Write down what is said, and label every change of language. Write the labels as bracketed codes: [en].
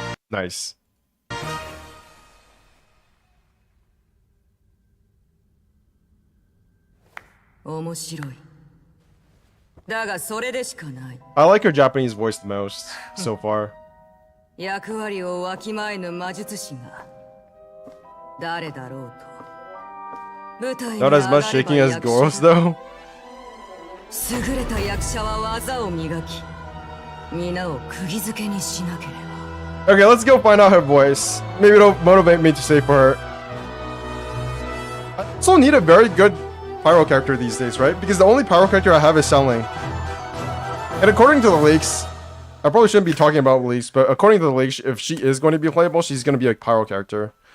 [en] Nice. [ja] 面白い。だがそれでしかない。 [en] I like her Japanese voice the most so far. [ja] 役割をわきまえぬ魔術師が誰だろうと。舞台に [en] Not as much shaking as Goros though. [ja] 優れた役者は技を磨き、皆を釘付けにしなければ。 [en] Okay, let's go find out her voice. Maybe it'll motivate me to say for her. I also need a very good pyro character these days, right? Because the only pyro character I have is Xiangling. And according to the leaks, I probably shouldn't be talking about leaks, but according to the leaks, if she is going to be playable, she's going to be a pyro character.